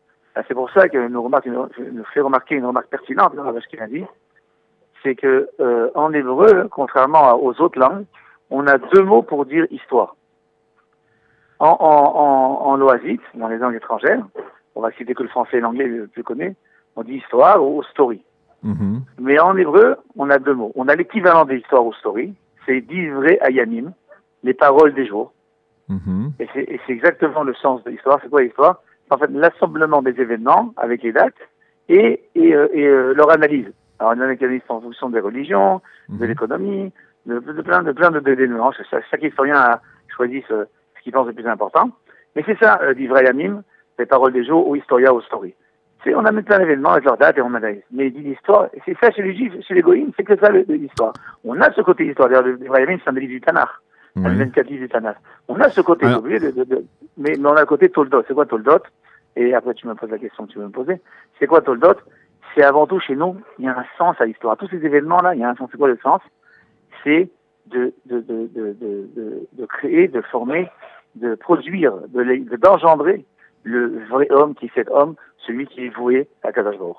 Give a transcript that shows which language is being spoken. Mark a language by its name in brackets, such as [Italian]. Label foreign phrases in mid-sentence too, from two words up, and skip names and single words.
[French] C'est pour ça que nous fait remarquer une remarque pertinente dans ce qu'il a dit, c'est que en hébreu, contrairement aux autres langues, on a deux mots pour dire histoire. En loisite, dans les langues étrangères, on va citer que le français et l'anglais le plus connu, on dit histoire ou story. Mais en hébreu, on a deux mots. On a l'équivalent des histoires ou story, c'est [Hebrew] דברי הימים, [French] les paroles des jours. Et c'est exactement le sens de l'histoire. C'est quoi l'histoire? En fait, l'assemblement des événements avec les dates et leur analyse. Alors, une analyse en fonction des religions, de l'économie, de plein de nuances. Chaque historien a choisi ce qu'il pense le plus important. Mais c'est ça, [Hebrew] דברי הימים, [French] les paroles des jours ou historia ou story. On amène plein d'événements avec leurs dates et on analyse. Mais il dit l'histoire, c'est ça chez les Juifs, chez les Goïms, c'est que ça l'histoire. On a ce côté histoire. D'ailleurs, le [Hebrew] דברי הימים, [French] c'est un des livres du Tanakh. Un 24 livres du Tanakh. On a ce côté, mais on a le côté Toldot. C'est quoi Toldot? Et après, tu me poses la question que tu veux me poser. C'est quoi Toldot? C'est avant tout, chez nous, il y a un sens à l'histoire. Tous ces événements-là, il y a un sens. C'est quoi le sens? C'est de créer, de former, de produire, d'engendrer le vrai homme qui est cet homme, celui qui est voué à [Hebrew] קדוש ברוך.